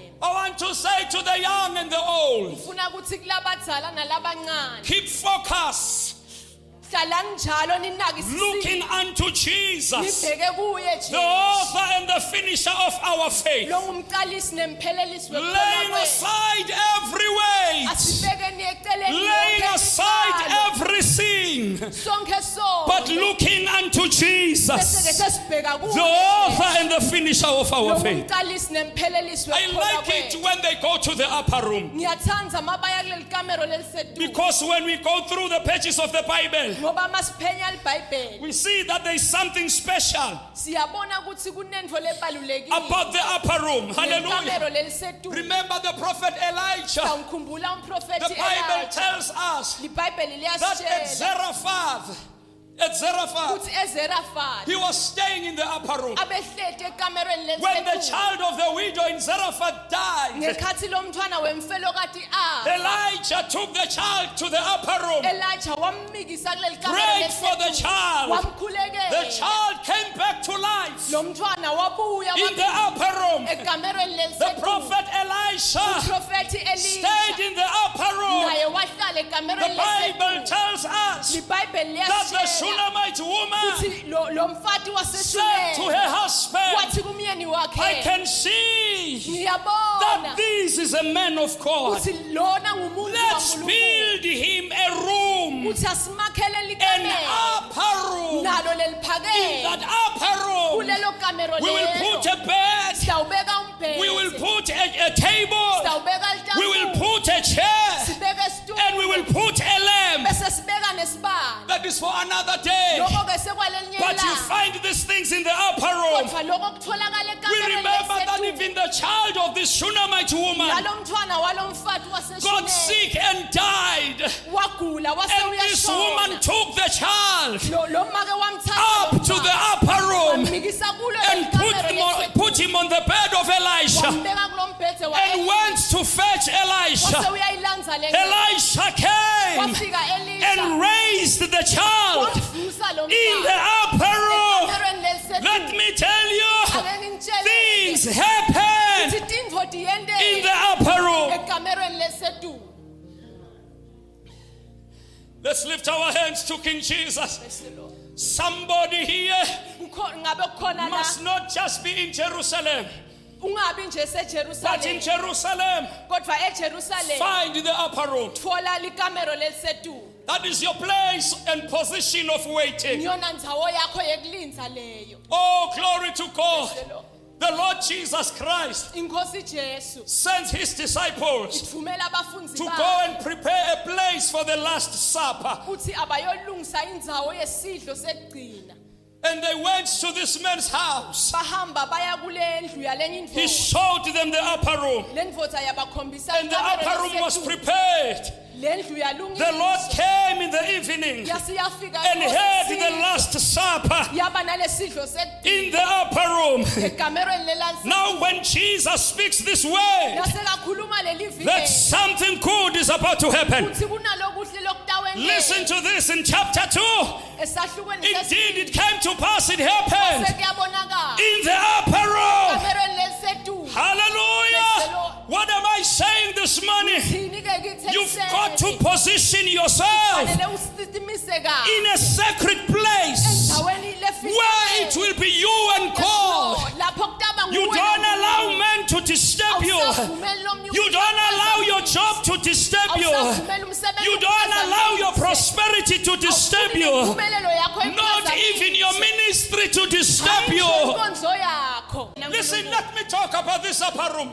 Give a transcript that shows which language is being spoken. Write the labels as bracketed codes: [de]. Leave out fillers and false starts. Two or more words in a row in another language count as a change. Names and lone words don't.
[en] I want to say to the young and the old, [ss] ngifuna ukuthi kulabadzala nalabancane [en] keep focus, [ss] hlalani njalo ninakisisile [en] looking unto Jesus, [ss] nibheke kuye [en] the [ss] Jesu [en] author and the finisher of our faith, [ss] lo ngumqalisi nemphelelisi [en] laying [ss] wekholwa kwethu. [en] aside every weight, [ss] asibekeni eceleni [en] laying [ss] yonke [en] aside [ss] imithwalo, [en] every sin, [ss] sonke sonke [en] but looking unto [ss] bese-ke [en] Jesus, [ss] sesibheka [en] the [ss] kuye [en] author and the finisher of our [ss] lo [en] faith. [ss] ngumqalisi nemphelelisi [en] I [ss] wekholwa [en] like it [ss] kwethu. [en] when they go to the upper room, [ss] Ngiyathandza mabaya kuleli kamero leliseduze [en] because when we go through the pages of the Bible, [ss] ngoba masiphenya libhayibheli [en] we see that there is something special [ss] siyabona ukuthi kunento lebalulekile [en] about the upper room. Hallelujah. [ss] kamero leliseduze. [en] Remember the prophet Elijah. [ss] Ngikhumbula [en] The [ss] umprofeti [en] Bible [ss] Elijah. [en] tells us [ss] Libhayibheli [en] that at [ss] liyasitshela [en] Zarephath, at Zarephath. [ss] uthi eZerafati [en] He was staying in the upper room. [ss] abehleli ekamerweni [en] When the [ss] lelisetulu [en] child of the widow in Zarephath died, [ss] ngekhathi lo mntwana wemfelokati afa [en] Elijah took the child to the upper room, [ss] Elijah wammikisa kuleli [en] prayed for the child. The [ss] wamkhulekela [en] child came back to life [ss] lo mntwana wabuya [en] in the upper room. [ss] ekamerweni [en] The [ss] lelisetulu [en] prophet Elisha [ss] uprofethi [en] stayed [ss] Elisha [en] in the upper room. [ss] naye wahlala [en] The [ss] ekamerweni [en] Bible [ss] lelisetulu [en] tells us [ss] libhayibheli [en] that the [ss] liyasitshela [en] Shunammite woman [ss] ukuthi lo mfati [en] said to [ss] waseshuleni [en] her husband, [ss] wathi kumyeni [en] I [ss] wakhe [en] can see [ss] ngiyabona [en] that this is a man of God. [ss] uthi lona ngumuntu [en] Let's [ss] kaNkulunkulu [en] build him a room, [ss] uthi asimakhele [en] an [ss] likamelo [en] upper room. [ss] nalo [en] In [ss] leliphakeme [en] that upper room, [ss] kulelo kamero [en] we will [ss] lelo [en] put a bed, [ss] sitawubeka [en] we will [ss] umbhede [en] put a table, [ss] sitawubeka [en] we will [ss] litafula [en] put a chair, [ss] sibeke isitulo [en] and we will put a lamp. [ss] bese sibeka nesibane [en] That is for another day. [ss] lokho ke sekwalenye [en] But you [ss] ilanga [en] find these things in the upper room. [ss] kodwa lokho kutholakala [en] We [ss] ekamereni [en] remember that [ss] lesetulu [en] even the child of this Shunammite woman [ss] nalo mntwana walo mfati [en] got [ss] waseshuleni [en] sick and died. [ss] wagula [en] And this woman [ss] wasewuyashona [en] took the child [ss] lo make wamthatha [en] up to the upper room [ss] wamikisa kulo [en] and put him on the bed of Elisha [ss] wambeka kulo mbhede [en] and went to fetch Elisha. [ss] wasewuyayilanza le [en] Elisha came [ss] wafika [en] and [ss] Elisha [en] raised the child [ss] wamvusa lo [en] in the [ss] mntwana [en] upper room. [ss] ekamereni lelisetulu [en] Let me tell you, [ss] ake ngitshele [en] things happen [ss] ukuthi tintfo [en] in [ss] tiyenteka [en] the upper room. [ss] ekamereni lelisetulu [en] Let's lift our hands to King Jesus. Somebody here [ss] ngabe kukhona la [en] must not just be in Jerusalem, [ss] ungabi nje [en] but in [ss] seJerusalem [en] Jerusalem, [ss] kodwa eJerusalem [en] find the upper room. [ss] thola likamero lelisetulu [en] That is your place and position of waiting. [ss] ngiyona ndzawo yakho yekulinza leyo [en] Oh, glory to God. The Lord Jesus Christ [ss] inkosi Jesu [en] sends his disciples [ss] ithumela abafunzi [en] to go [ss] bakhe [en] and prepare a place for the Last Supper. [ss] uthi abayolungisa indzawo yesidlo sekugcina [en] And they went to this man's house. [ss] bahamba baya kule ndlu yalenye [en] He [ss] indvodza [en] showed them the upper room. [ss] le ndvodza yabakhombisa [en] And the [ss] ikamero [en] upper room was [ss] lesetulu. [en] prepared. [ss] le ndlu [en] The [ss] yalungiswa [en] Lord came in the evening [ss] yase yafika [en] and [ss] inkosi [en] had the [ss] isidlo. [en] Last Supper [ss] yaba nalesidlo [en] in the upper room. [ss] ekamerweni lelansi [en] Now, when Jesus speaks this way, [ss] yasekakhuluma leli [en] that [ss] vile [en] something good is about to happen. [ss] uthi kunalokuhle lokutawenza [en] Listen to this in chapter 2. [ss] esahlukweni [en] Indeed, it came to pass, it happened [ss] sekuyabonakala [en] in the upper room. [ss] ekamerweni lelisetulu [en] Hallelujah. What am I saying this morning? [ss] thini ke kithi [en] You've got to position yourself [ss] fanele usitimise kahle [en] in a sacred place [ss] endaweni [en] where it will be you and God. [ss] lapho kutaba [en] You don't allow men to disturb you. You don't allow your job to disturb you. You don't allow your prosperity to disturb you. Not even your ministry to disturb you. Listen, let me talk about this upper room.